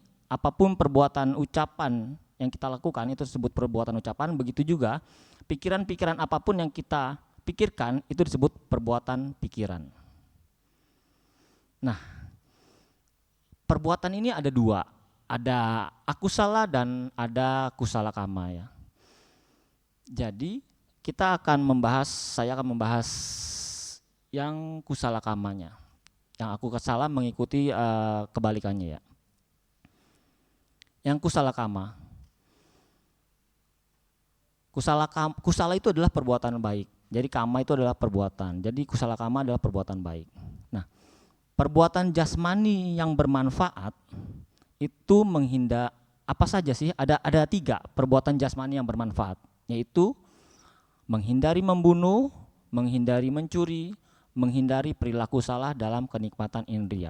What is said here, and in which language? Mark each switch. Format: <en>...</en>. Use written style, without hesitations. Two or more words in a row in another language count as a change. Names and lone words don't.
<id>Apapun perbuatan ucapan yang kita lakukan itu disebut perbuatan ucapan. Begitu juga pikiran-pikiran apapun yang kita pikirkan itu disebut perbuatan pikiran. Nah, perbuatan ini ada dua, ada akusala dan ada</id> <pi>kusala kama</pi> <id>ya. Jadi saya akan membahas yang</id> <pi>kusala kamanya.</pi> <id>Yang aku kesala mengikuti kebalikannya ya. Yang</id> <pi>kusala kama.</pi> <id>Kusala itu adalah perbuatan baik. Jadi kama itu adalah perbuatan. Jadi</id> <pi>kusala kama</pi> <id>adalah perbuatan baik. Nah, perbuatan jasmani yang bermanfaat itu apa saja sih? Ada 3 perbuatan jasmani yang bermanfaat, yaitu menghindari membunuh, menghindari mencuri, menghindari perilaku salah dalam kenikmatan indria.</id>